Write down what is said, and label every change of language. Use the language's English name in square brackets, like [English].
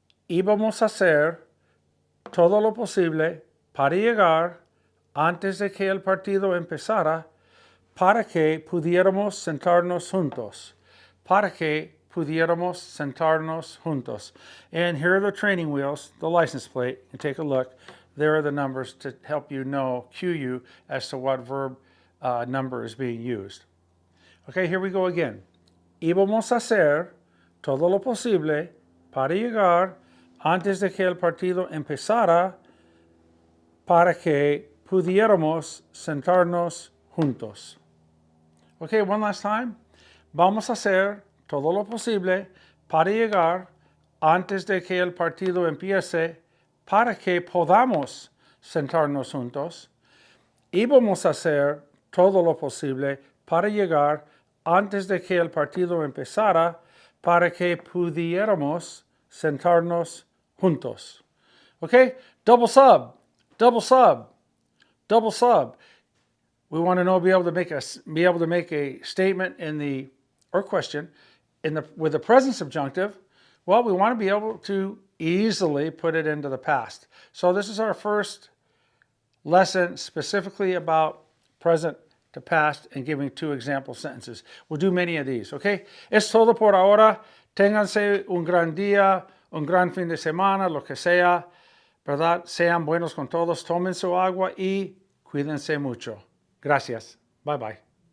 [Spanish] Íbamos a hacer todo lo posible para llegar antes de que el partido empezara para que pudiéramos sentarnos juntos. Para que pudiéramos sentarnos juntos. [English] And here are the training wheels, the license plate. You take a look. There are the numbers to help you know, cue you as to what verb number is being used. Okay, here we go again. [Spanish] Íbamos a hacer todo lo posible para llegar antes de que el partido empezara para que pudiéramos sentarnos juntos. [English] Okay, one last time. [Spanish] Vamos a hacer todo lo posible para llegar antes de que el partido empiece para que podamos sentarnos juntos. Y vamos a hacer todo lo posible para llegar antes de que el partido empezara para que pudiéramos sentarnos juntos. [English] Okay? Double sub, double sub, double sub. We want to be able to make a statement or question with the present subjunctive. Well, we want to be able to easily put it into the past. So this is our first lesson specifically about present to past and giving 2 example sentences. We'll do many of these, okay? [Spanish] Es todo por ahora. Ténganse un gran día, un gran fin de semana, lo que sea, ¿verdad? Sean buenos con todos, tomen su agua y cuídense mucho. Gracias. Bye bye.